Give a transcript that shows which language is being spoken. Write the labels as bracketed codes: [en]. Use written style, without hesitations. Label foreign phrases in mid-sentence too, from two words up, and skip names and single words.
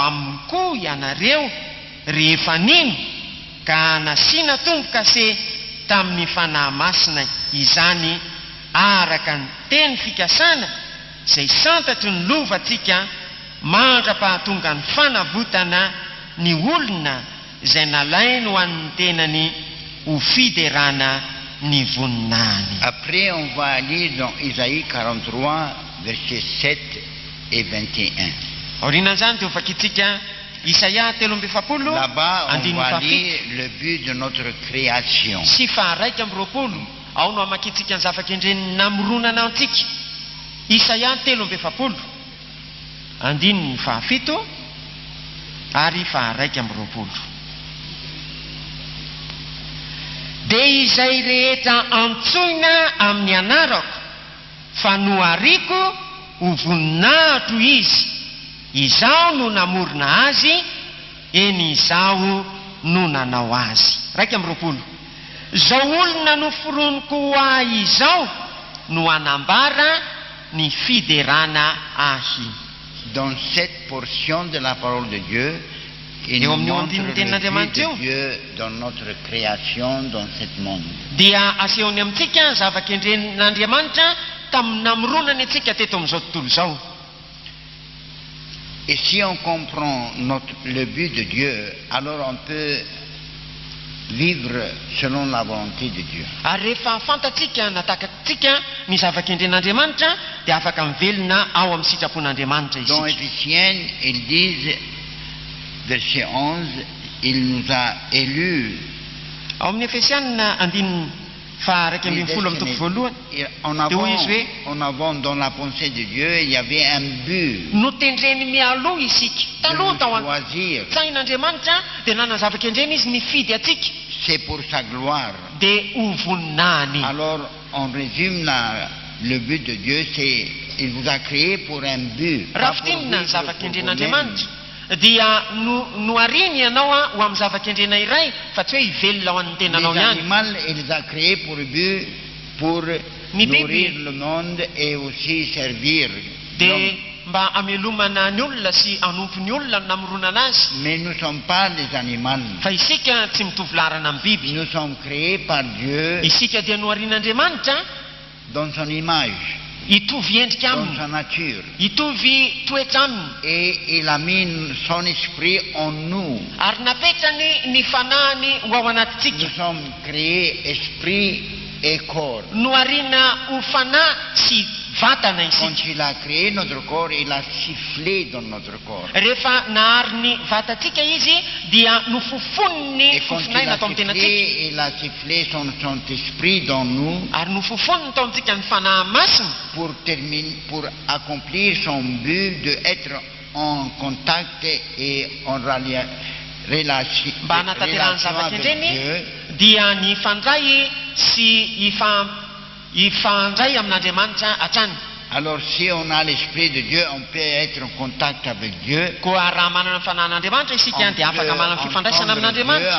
[mg] aminy koa ianareo rehefa nino ka nasiana tomboka se tamin'ny fanahy masina izany araka ny teny fikasana izay santatry ny lovatsika mandra-pahatonga ny fanavotana ny olona izay nalainy ho an'ny tenany ho fiderana ny voninahiny. [fr] Après, on va lire dans Isaïe 43, versets 7 et 21. [mg] Aorinan'izany dia ho vakitsika Isaia 3:7. [fr] Là-bas, on va lire le but de notre création. [mg] Sy faharaika amby roapolo. Ao no hamakitsika ny zava-kendreny namoronana antsika. Isaia 3:7, andininy fahafito ary faharaika amby roapolo. Dia izay rehetra antsoina amin'ny anarako fa nohariko ho voninahitro izy, izaho no namorona azy, eny izaho no nanao azy. 1:20. Zao olona noforoniko ho ahy izao no anambara ny fiderana ahy. [fr] Dans cette portion de la parole de Dieu, il nous montre le but de Dieu dans notre création, dans ce monde. [mg] Dia asehony amintsika zava-kendren'Andriamanitra tamin'ny namoronany antsika teto amin'izao tontolo izao. [fr] Et si on comprend le but de Dieu, alors on peut vivre selon la volonté de Dieu. [mg] Ary rehefa fantatsika natakatsika ny zava-kendren'Andriamanitra dia afaka mivelona ao amin'ny sitrapon'Andriamanitra [fr] Dans [mg] isika. [fr] Éphésiens, ils disent, verset 11, il nous a élus. [mg] Ao amin'ny Efesianina andininy faharaiky ambin'ny folo amin'ny toko voalohany dia hoy izy hoe [fr] En avant, dans la pensée de Dieu, il y avait un but. [mg] notendreny mialoha isika taloha tao [fr] Choisir. [mg] an-tsain'Andriamanitra dia nanana zava-kendreny izy nifidy atsika [fr] C'est pour sa gloire. [mg] dia ho voninahiny. [fr] Alors, on résume le but de Dieu, c'est il vous a créé pour un but. [mg] Raha [fr] pas pour [mg] fitinina ny [fr] vivre [mg] zava-kendren'Andriamanitra [fr] pour [mg] dia noariny ianao ho amin'ny zava-kendrena iray fa tsy hoe hivelona ho an'ny [fr] vous-même. [mg] tenanao [fr] Les [mg] ihany. [fr] animaux, il les a créés pour le but, pour nourrir le monde et aussi servir [mg] dia [fr] l'homme. [mg] mba amelomana ny olona sy anompo ny olona no namoronana azy. [fr] Mais nous ne sommes pas des animaux. [mg] Fa isika tsy mitovy larana amin'ny biby. [fr] Nous sommes créés par Dieu [mg] Isika dia noarin'Andriamanitra [fr] dans son image, [mg] hitovy endrika [fr] dans [mg] aminy, [fr] sa nature. [mg] hitovy toetra aminy, [fr] Et il a mis son esprit en nous. [mg] ary napetrany ny fanahiny ho ao anatintsika. [fr] Nous sommes créés esprit et corps. [mg] Noarina ho fanahy sy vatana [fr] Quand [mg] isika. [fr] il a créé notre corps, il a sifflé dans notre corps. [mg] Rehefa nahary ny vatatsika izy dia nofofony ny [fr] Et quand [mg] fofonaina tao amin'ny tenatsika. [fr] il a sifflé son esprit dans nous [mg] Ary nofofoniny tao amintsika ny fanahy masina [fr] pour accomplir son but d'être en contact et en relation [mg] mba hanatanterahany zavatra [fr] avec [mg] indreny [fr] Dieu. [mg] dia ny fandray sy ifandray amin'Andriamanitra hatrany. [fr] Alors si on a l'esprit de Dieu, on peut être en contact avec Dieu. [mg] Koa raha manana ny fanahin'Andriamanitra isika dia afaka manana fifandraisana amin'Andriamanitra,